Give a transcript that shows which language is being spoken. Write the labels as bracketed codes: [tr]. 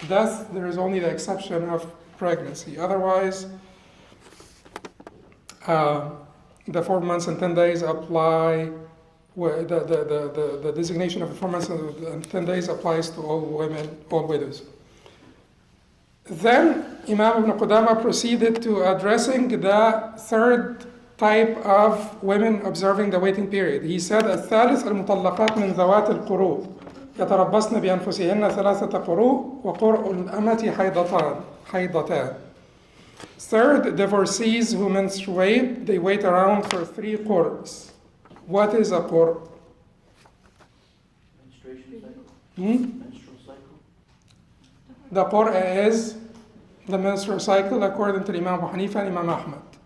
[en] Death, there is only the exception of pregnancy. Otherwise, the 4 months and 10 days apply. The designation of 4 months and 10 days applies to all women, all widows. Then Imam Ibn Qudamah proceeded to addressing the third type of women observing the waiting period. He said, [ar] الثالث المطلقات من ذوات القروء يتربصن بأنفسهن 3 قروء وقرء الأمة حيضتان. [en] Third, divorcees who menstruate, they wait around for 3 qur's. What is a qur'? Menstruation cycle? Menstrual cycle? The qur' is the menstrual cycle according to Imam Abu Hanifa and Imam Ahmad.